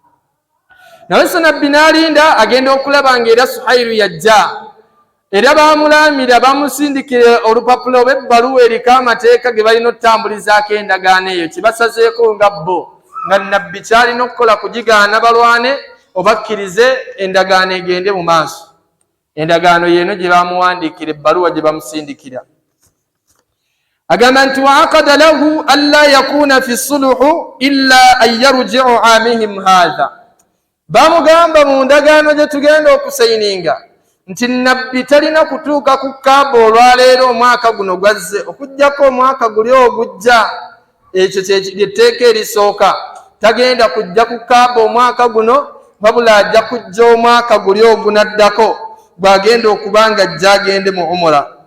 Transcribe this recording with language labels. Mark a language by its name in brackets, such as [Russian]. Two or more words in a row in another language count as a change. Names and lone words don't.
[Ganda] nawe nabbi n'alinda agenda okulaba ng'era Suhayr yajja era baamulamira bamusindikire olupapula oba ebbaluwa eriko amateeka ge balina okutambulizaako endagaano eyo kibasazeeko nga bo nga nabbi kyalina okukola kugigaana balwane obakkirize endagaano egende mu maaso endagaano yeeno gye baamuwandiikira ebbaluwa gye bamusindikira agamba nti [Arabic] وعقد له ألا يكون في صلح إلا أن يرجع عامهم هذا [Ganda] baamugamba mu ndagaano gye tugenda okusayininga nti nabbi talina kutuuka ku kaaba olwaleero omwaka guno gwazze okuggyako omwaka guli ogujja ekyo kyetteeka erisooka tagenda kujja ku kaaba omwaka guno wabula ajja kujja omwaka guli ogunaddako bw'agenda okuba nga ajja agende mu umura